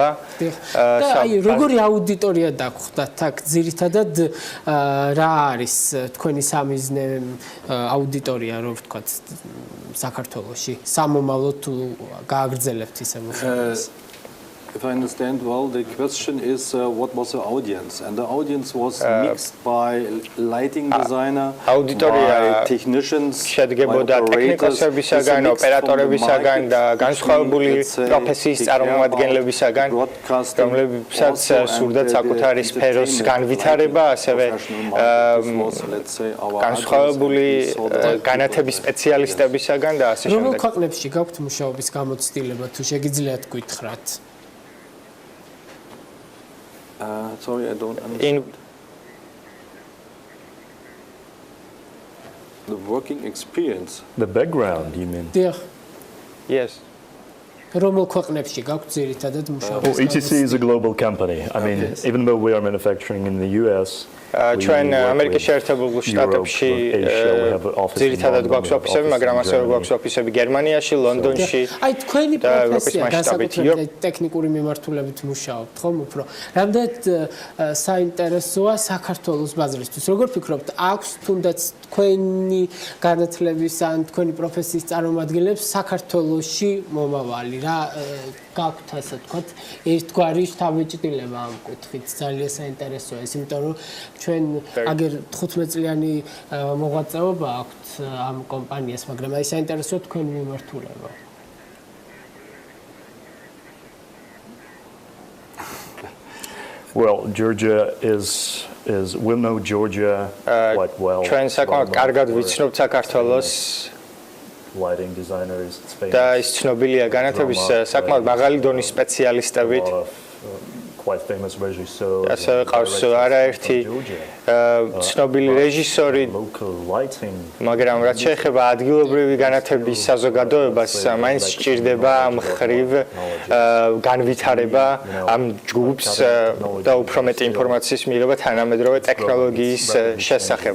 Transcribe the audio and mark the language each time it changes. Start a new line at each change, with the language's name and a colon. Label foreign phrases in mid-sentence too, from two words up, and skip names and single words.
Georgian: აი როგორი აუდიტორია დაგხვდათ აქ ძირითადად რა არის თქვენი სამიზნე აუდიტორია რო ვთქვათ საქართველოში სამომავლო თუ გააგრძელებთ ისე მოსახლეობას?
English: If I understand well, the question is what was the audience, and the audience was mixed by lighting designer, by technicians,
Georgian: შედგებოდა ტექნიკოსებისაგან, ოპერატორებისაგან და განსხვავებული პროფესიის წარმომადგენლებისაგან, რომლებსაც სურდათ საკუთარი სფეროს განვითარება, ასევე განსხვავებული განათების სპეციალისტებისაგან და ასე შემდეგ. რომელ ქვეყნებში გაქვთ მუშაობის გამოცდილება თუ შეგიძლიათ გითხრათ?
English: Sorry, I don't understand. The working experience. The background, you mean? Yes.
Georgian: რომელ ქვეყნებში გაქვთ ძირითადად მუშაობა?
English: Well, ETC is a global company. I mean, even though we are manufacturing in the US,
Georgian: ჩვენ ამერიკის შეერთებულ შტატებში ძირითადად გვაქვს ოფისები, მაგრამ ასევე გვაქვს ოფისები გერმანიაში, ლონდონში. აი თქვენი პროფესია განსაკუთრებით ტექნიკური მიმართულებით მუშაობთ, ხომ უფრო? რამდენად საინტერესოა საქართველოს ბაზრისთვის? როგორ ფიქრობთ, აქვს თუნდაც თქვენი განათლების ან თქვენი პროფესიის წარმომადგენლებს საქართველოში მომავალი? რა გაქვთ ასე ვთქვათ, ერთგვარი შთაბეჭდილება ამ კუთხით? ძალიან საინტერესოა ეს, იმიტომ რომ ჩვენ აგერ 15 წლიანი მოღვაწეობა აქვთ ამ კომპანიას, მაგრამ აი საინტერესოა თქვენი მიმართულება.
English: well, Georgia we'll know Georgia quite well.
Georgian: ჩვენ საკმაოდ კარგად ვიცნობთ საქართველოს
English: lighting designers,
Georgian: და ის ცნობილია განათების საკმაოდ მაღალი დონის სპეციალისტებით.
English: Quite famous regisseur.
Georgian: ასე ყავს არაერთი ცნობილი რეჟისორი, მაგრამ რაც შეეხება ადგილობრივი განათების საზოგადოებას, მაინც სჭირდება მხრივ განვითარება ამ ჯგუფს და უფრო მეტი ინფორმაციის მიღება თანამედროვე ტექნოლოგიის შესახებ.